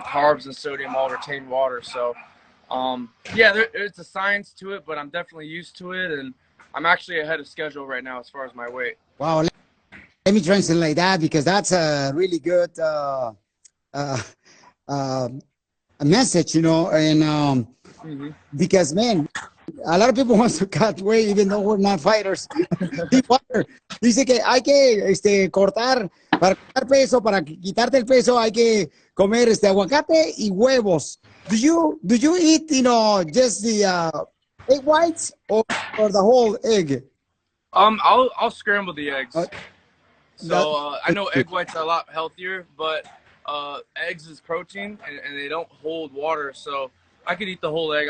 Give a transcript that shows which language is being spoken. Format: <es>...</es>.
<en>Carbs and sodium all retain water. So there's a science to it, but I'm definitely used to it, and I'm actually ahead of schedule right now as far as my weight. Wow, let me translate like that, because that's a really good a message, and because, man, a lot of people want to cut weight even though we're not fighters.</en> <es>Dice que hay que cortar, para quitar peso, para quitarte el peso hay que comer aguacate y huevos.</es> <en>Do you eat, just the egg whites or the whole egg? I'll scramble the eggs. I know egg whites are a lot healthier, but eggs is protein and they don't hold water, so I could eat the whole egg.</en>